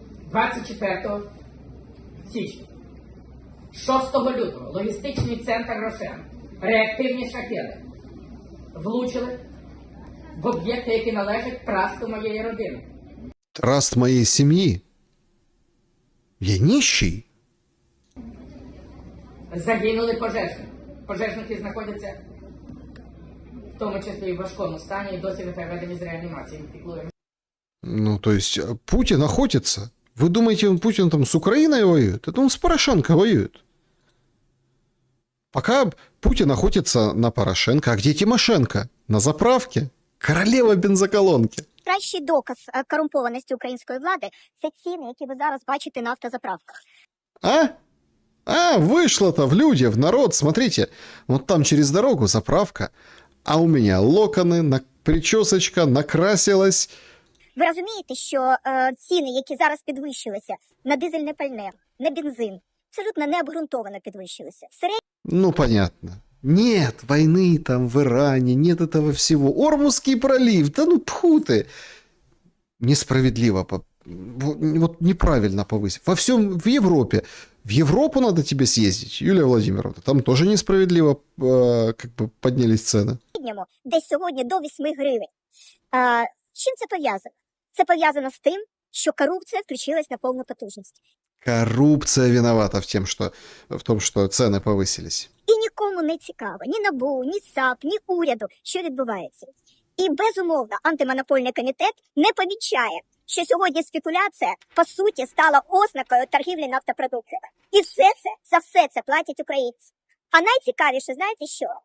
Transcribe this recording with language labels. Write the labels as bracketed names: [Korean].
[Ukrainian] 24 січня, 6 лютого логістичний центр «Рошен», реактивні шахеди влучили в об'єкти, які належать трасту моєї родини. [Russian] Траст моей семьи. Я нищий. [Ukrainian] Загинули пожежники. Пожежники знаходяться в тому числі і в важкому стані, і досі не переведені з реанімації. [Russian] Ну, то есть Путин охотится. Вы думаете, Путин там с Украиной воюет? Это он с Порошенко воюет. Пока Путин охотится на Порошенко. А где Тимошенко? На заправке. Королева бензоколонки. [Ukrainian] Кращий доказ корумпованості української влади – це ціни, які ви зараз бачите на автозаправках. [Russian] Вышло-то в люди, в народ. Смотрите, вот там через дорогу заправка, а у меня локоны, причесочка, накрасилась. Ви розумієте, що ціни, які зараз підвищилися на дизельне пальне, на бензин, абсолютно необґрунтовано підвищилися. Ну, понятно. Нет войны там в Иране, нет этого всего. Ормузский пролив, да ну пху ты. Несправедливо, вот неправильно повысить. Во всем, в Европе. В Европу надо тебе съездить, Юлия Владимировна. Там тоже несправедливо как бы поднялись цены. [Ukrainian] Десь сьогодні до 8 гривень. З чим це пов'язано? Це пов'язано з тим, що корупція включилась на повну потужність. [Russian] Коррупция виновата в том, что цены повысились. [Ukrainian] І нікому не цікаво, ні НАБУ, ні САП, ні уряду, що відбувається. І, безумовно, антимонопольний комітет не помічає, що сьогодні спекуляція, по суті, стала ознакою торгівлі нафтопродуктами. І за все це платять українці. А найцікавіше, знаєте що?